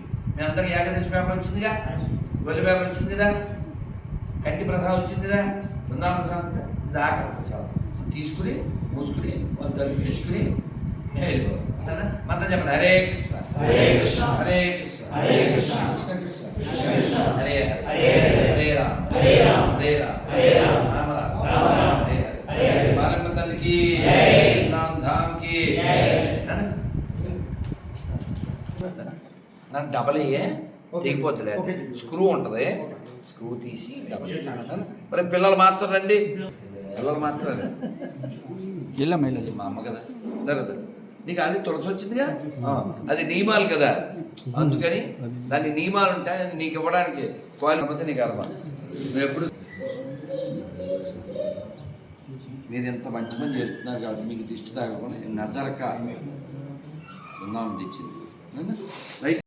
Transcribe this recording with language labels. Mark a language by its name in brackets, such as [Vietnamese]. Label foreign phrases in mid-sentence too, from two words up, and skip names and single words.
[Telugu] మీ అందరికి ఏకాదశి పేపర్ వచ్చిందిగా, గొల్లె పేపర్ వచ్చింది కదా, కంటి ప్రసాదం వచ్చింది కదా, బృందావన ప్రసాదం కదా, ఇది ఆఖరి ప్రసాదం. తీసుకుని మూసుకుని వాళ్ళు తలుపు తీసుకుని వెళ్ళిపో మంత్రం చెప్పండి. హరే కృష్ణ హరే కృష్ణ హరే కృష్ణ హరే కృష్ణ కృష్ణ కృష్ణ కృష్ణ కృష్ణ హరే హరే హరే రామ హరే రామ హరే రామ హరే రామ రామ రామ రామ రామ హరే హరే హరే హరే బాలమ్మ తల్లికి జై. [Hindi] नाम धाम की [Telugu] జై. నాకు డబల్ ఏ ఓకే. తెగిపోతుంది ఓకే. స్క్రూ ఉంటుంది స్క్రూ తీసి డబల్ మరి పిల్లలు మాత్రం రండి పిల్లలు మాత్రం రండి. అది మా అమ్మ కదా జరగదు నీకు అది తులసి వచ్చిందిగా అది నియమాలు కదా అందుకని దాని నియమాలు ఉంటాయి అది నీకు ఇవ్వడానికి క్వాలిటీ నీకు అర్థం నువ్వు ఎప్పుడు మీరు ఇంత మంచి పని చేస్తున్నారు కాబట్టి మీకు దిష్టి తాగకుండా నజరక బృందావనం తెచ్చింది రైట్